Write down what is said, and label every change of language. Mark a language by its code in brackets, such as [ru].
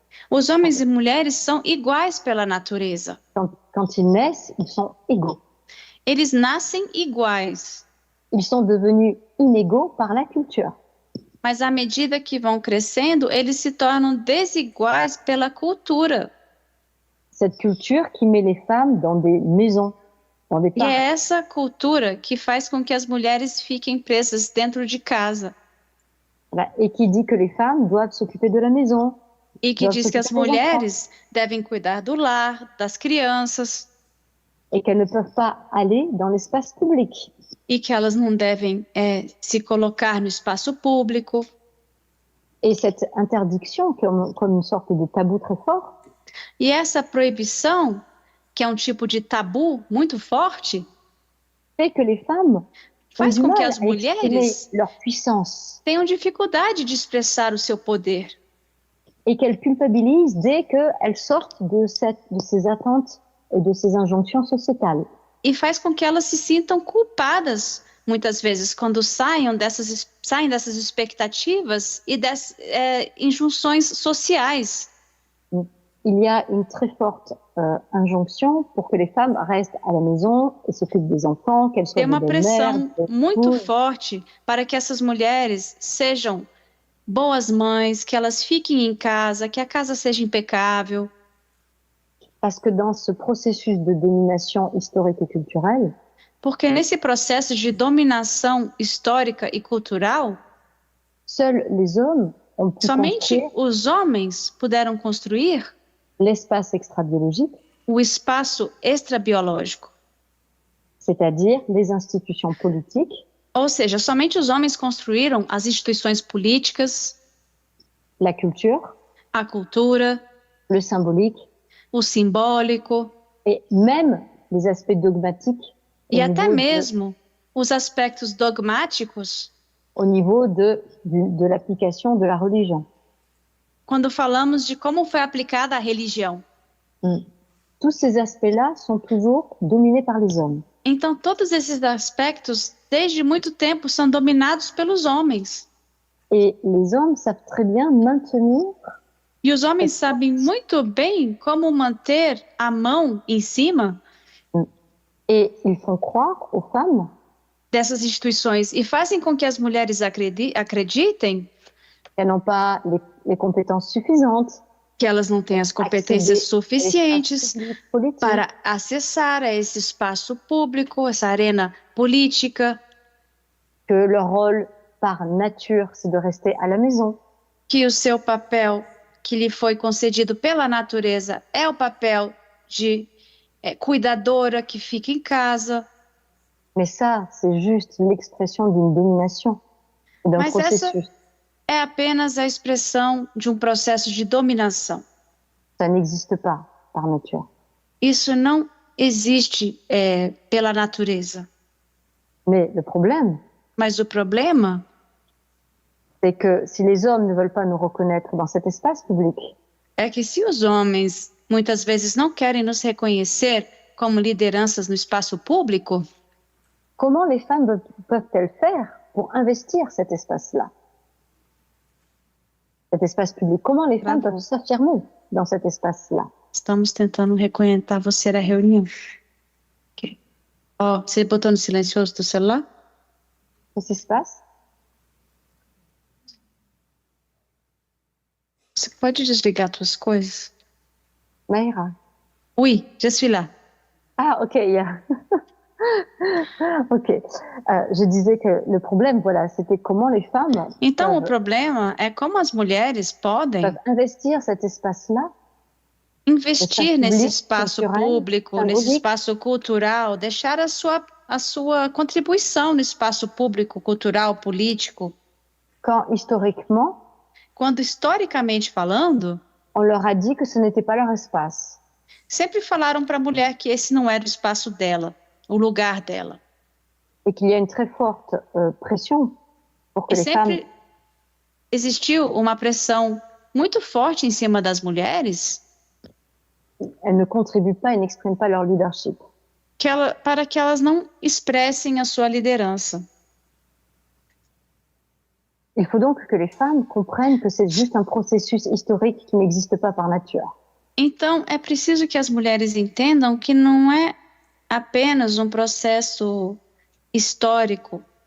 [pt] Os homens e mulheres são iguais pela natureza. [fr] Quand ils naissent, ils sont égaux. [pt] Eles nascem iguais. [fr] Ils sont devenus inégaux par la culture. [pt] Mas à medida que vão crescendo, eles se tornam desiguais pela cultura. [fr] Cette culture qui met les femmes dans des maisons, dans des [pt] E [fr] parcs. [pt] é essa cultura que faz com que as mulheres fiquem presas dentro de casa. [fr] Voilà. Et qui dit que les femmes doivent s'occuper de la maison. [pt] E que diz que as mulheres devem cuidar do lar, das crianças. [fr] Et qu'elles ne peuvent pas aller dans l'espace public. [pt] E que elas não devem se colocar no espaço público. [fr] Et cette interdiction, comme une sorte de tabou très fort, [pt] E essa proibição, que é um tipo de tabu muito forte, [fr] fait que les femmes [pt] faz com que as mulheres [fr] leur puissance [pt] tenham dificuldade de expressar o seu poder. [fr] Et qu'elles culpabilisent dès qu'elles sortent de ces attentes et de ces injonctions sociétales. [pt] E faz com que elas se sintam culpadas, muitas vezes, quando saem dessas expectativas e das injunções sociais. [fr] Il y a une très forte injonction pour que les femmes restent à la maison et s'occupent des enfants, qu'elles soient [pt] Tem uma [fr] des belles-mères, [pt] pressão muito forte para que essas mulheres sejam boas mães, que elas fiquem em casa, que a casa seja impecável. [fr] Parce que dans ce processus de domination historique et culturelle, [pt] Porque nesse processo de dominação histórica e cultural, [fr] seuls les hommes ont pu [pt] somente [fr] construire [pt] os homens puderam construir [fr] l'espace extra-biologique, [pt] o espaço extrabiológico. [fr] c'est-à-dire les institutions politiques, [pt] Ou seja, somente os homens construíram as instituições políticas, [fr] la culture, [pt] a cultura, [fr] le symbolique [pt] o simbólico [fr] et même les aspects dogmatiques [pt] e até mesmo os aspectos dogmáticos [fr] au niveau de l'application de la religion. [pt] quando falamos de como foi aplicada a religião. [fr] Tous ces aspects-là sont toujours dominés par les hommes. [pt] Então, todos esses aspectos, desde muito tempo, são dominados pelos homens. [fr] Et les hommes savent très bien maintenir [pt] E os homens sabem muito bem como manter a mão em cima [fr] et ils font croire aux femmes [pt] dessas instituições e fazem com que as mulheres acreditem [fr] qu'elles n'ont pas les compétences suffisantes [pt] que elas não têm as competências suficientes [fr] politiques, [pt] para acessar a esse espaço público, essa arena política, [fr] que leur rôle par nature, c'est de rester à la maison. [pt] que o seu papel que lhe foi concedido pela natureza é o papel de cuidadora que fica em casa. [fr] Mais ça, c'est juste l'expression d'une domination, d'un [pt] Mas [fr] processus. [pt] é apenas a expressão de um processo de dominação. [fr] Ça n'existe pas par nature. [pt] Isso não existe pela natureza. [fr] Mais le problème, [pt] Mas o problema [fr] c'est que si les hommes ne veulent pas nous reconnaître dans cet espace public, [pt] é que se os homens muitas vezes não querem nos reconhecer como lideranças no espaço público, [fr] comment les femmes peuvent-elles faire pour investir cet espace-là, cet espace public? Comment les femmes peuvent s'affirmer dans cet espace-là? [pt] estamos tentando reconectar você na reunião. Okay. Ó, você botou no silencioso do celular? [fr] Qu'est-ce qui se passe? [pt] Você pode desligar suas coisas? Maïra. [fr] Oui, je suis là. Ah, ok, yeah. Ok. Je disais que le problème, voilà, c'était comment les femmes [pt] Então, o problema é como as mulheres podem [fr] peuvent investir cet espace-là, [pt] investir nesse espaço cultural, público, nesse [fr] simbolique. [pt] espaço cultural, deixar a sua contribuição no espaço público, cultural, político, [fr] quand historiquement, [pt] quando historicamente falando, [fr] on leur a dit que ce n'était pas leur espace. [pt] sempre falaram para a mulher que esse não era o espaço dela, o lugar dela. [fr] Et qu'il y a une très forte pression pour que [pt] E [fr] les femmes [pt] sempre existiu uma pressão muito forte em cima das mulheres [fr] elles ne contribuent pas et n'expriment pas leur leadership. [pt] para que elas não expressem a sua liderança. [fr] Il faut donc que les femmes comprennent que c'est juste un processus historique qui n'existe pas par nature. [pt] Então, é preciso que as mulheres entendam que não é apenas um processo histórico.